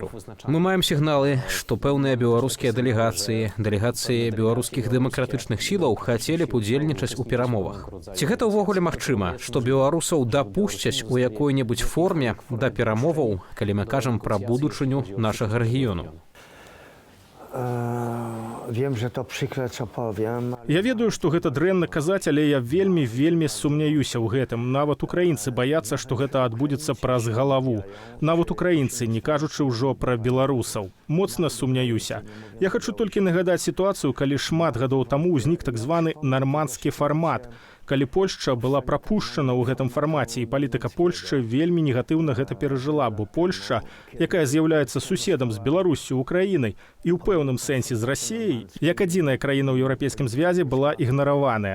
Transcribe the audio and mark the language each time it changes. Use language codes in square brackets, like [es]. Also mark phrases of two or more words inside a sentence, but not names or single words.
[be] Мы маем сігналы, што пэўныя беларускія дэлегацыі беларускіх дэмакратычных сілаў хацелі б удзельнічаць у перамовах. Ці гэта ўвогуле магчыма, што беларусаў дапусцяць у якой-небудзь форме да перамоваў, калі мы кажам пра будучыню нашага рэгіёну? [pl] wiem, że to przykre, co powiem. [be] Я ведаю, што гэта дрэнна казаць, але я вельмі сумняюся ў гэтым. Нават украінцы баяцца, што гэта адбудзецца праз галаву. Нават украінцы, не кажучы ўжо пра беларусаў. Моцна сумняюся. Я хачу толькі нагадаць сітуацыю, калі шмат гадоў таму ўзнік так званы нарманскі фармат, калі Польшча была прапушчана ў гэтым фармаце, і палітыка Польшчы вельмі негатыўна гэта перажыла, бо Польшча, якая з'яўляецца суседам з Беларуссю, Украінай і ў пэўным сэнсе з Расіяй, як адзіная краіна ў еўрапейскім звязе была ігнараваная.